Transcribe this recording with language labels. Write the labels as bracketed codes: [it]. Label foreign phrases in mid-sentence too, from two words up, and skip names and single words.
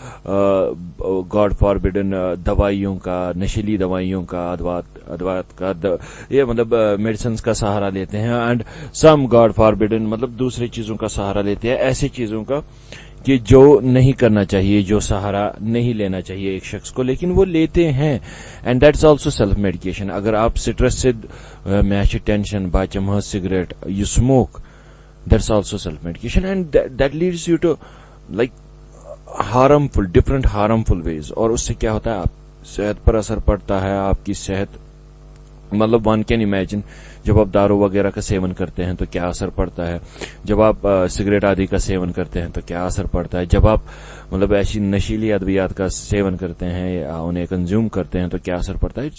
[en] God forbidden [ur] دوائیوں کا, نشیلی دوائیوں کا, ادوات کا, یہ مطلب میڈیسنز کا سہارا لیتے ہیں, [en] and some God forbidden [ur] مطلب دوسری چیزوں کا سہارا لیتے ہیں, ایسی چیزوں کا کہ جو نہیں کرنا چاہیے, جو سہارا نہیں لینا چاہیے ایک شخص کو, لیکن وہ لیتے ہیں. [en] and that's also self medication. [ur] اگر آپ سٹریس سے [ks] مےٚ چھِ ٹینشن, بہٕ چمہٕ سگریٹ, [en] you smoke, that's also self medication. and that leads you to like harmful, different harmful ways. [ur] اور اس سے کیا ہوتا ہے, آپ صحت پر اثر پڑتا ہے. آپ کی صحت مطلب [en] one can imagine, [ur] جب آپ دارو وغیرہ کا سیون کرتے ہیں تو کیا اثر پڑتا ہے, جب آپ سگریٹ آدی کا سیون کرتے ہیں تو کیا اثر پڑتا ہے, جب آپ مطلب ایسی نشیلی ادویات کا سیون کرتے ہیں یا انہیں کنزیوم کرتے ہیں تو کیا اثر پڑتا ہے.